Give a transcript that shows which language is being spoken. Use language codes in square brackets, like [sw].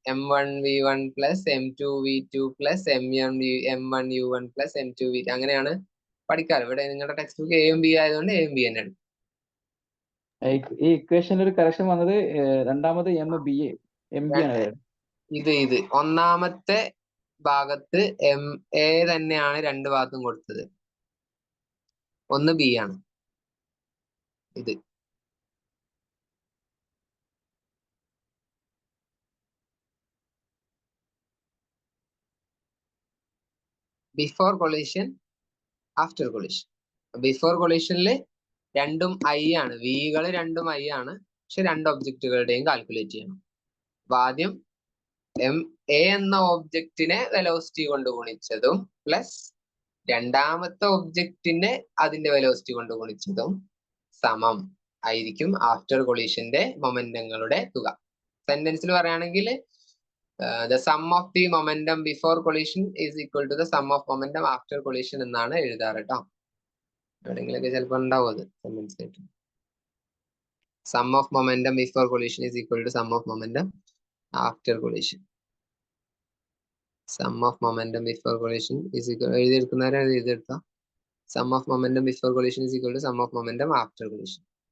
[ml] m1 v1 plus m2 v2 plus m1 u1 plus m2 v2 അങ്ങനെയാണ് പഠിക്കാറ്. ഇവിടെ നിങ്ങളുടെ text book എയും B ആയതുകൊണ്ട് എയും ബി തന്നെ എടുക്കും. ഈ ഇക്വേഷനിൽ ഒരു കറക്ഷൻ വന്നത് രണ്ടാമത് എം ബി ആണ്. ഇത് ഒന്നാമത്തെ ഭാഗത്ത് എം എ തന്നെയാണ് രണ്ട് ഭാഗത്തും കൊടുത്തത്, ഒന്ന് ബി ആണ്. ഇത് before collision, after collision. Before കൊളീഷനിൽ രണ്ടും ഐ ആണ്, വികൾ രണ്ടും ഐ ആണ്. പക്ഷെ രണ്ട് ഒബ്ജക്റ്റുകളുടെയും കാൽക്കുലേറ്റ് ചെയ്യണം. അപ്പൊ ആദ്യം എം എ എന്ന ഒബ്ജക്റ്റിനെ വെലോസിറ്റി കൊണ്ട് ഗുണിച്ചതും പ്ലസ് രണ്ടാമത്തെ ഒബ്ജക്റ്റിനെ അതിന്റെ വെലോസിറ്റി കൊണ്ട് ഗുണിച്ചതും സമം ആയിരിക്കും ആഫ്റ്റർ കൊളീഷന്റെ മൊമെന്റങ്ങളുടെ തുക. സെന്റൻസിൽ പറയുകയാണെങ്കിൽ [en] the sum of the momentum before collision is equal to the sum of momentum after collision [ml] എന്നാണ് എഴുതാറ് കേട്ടോ. എവിടെയെങ്കിലൊക്കെ ചിലപ്പോൾ ഉണ്ടാവും അത് സെന്റൻസ് ആയിട്ട്. [en] Sum of momentum before collision is equal to sum of momentum after collision. Sum of momentum before collision is equal, [ml] എഴുതിയെടുക്കുന്നവരെ എഴുതിയെടുക്കാം. [en] Sum of momentum before collision is equal to sum of momentum after collision.